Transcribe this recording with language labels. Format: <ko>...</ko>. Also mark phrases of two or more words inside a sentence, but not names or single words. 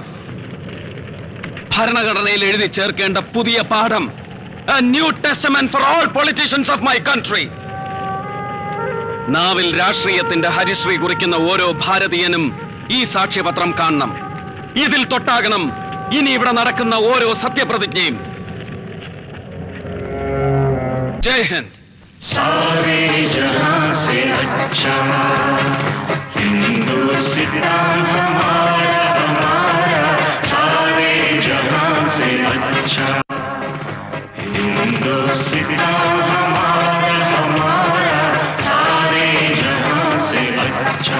<ml>ഭരണഘടനയിൽ എഴുതി ചേർക്കേണ്ട പുതിയ പാഠം.</ml> <en>A new testament for all politicians of my country.</en> <ml>നാവിൽ രാഷ്ട്രീയത്തിന്റെ ഹരിശ്രീ കുറിക്കുന്ന ഓരോ ഭാരതീയനും ഈ സാക്ഷ്യപത്രം കാണണം. ഇതിൽ തൊട്ടാകണം ഇനി ഇവിടെ നടക്കുന്ന ഓരോ സത്യപ്രതിജ്ഞയും.</ml> <hi>जय हिंद. सारे जहां से अच्छा हिंदुस्तान हमारा हमारा, सारे जहां से अच्छा हिंदुस्तान हमारा हमारा, सारे जहां से अच्छा।</hi>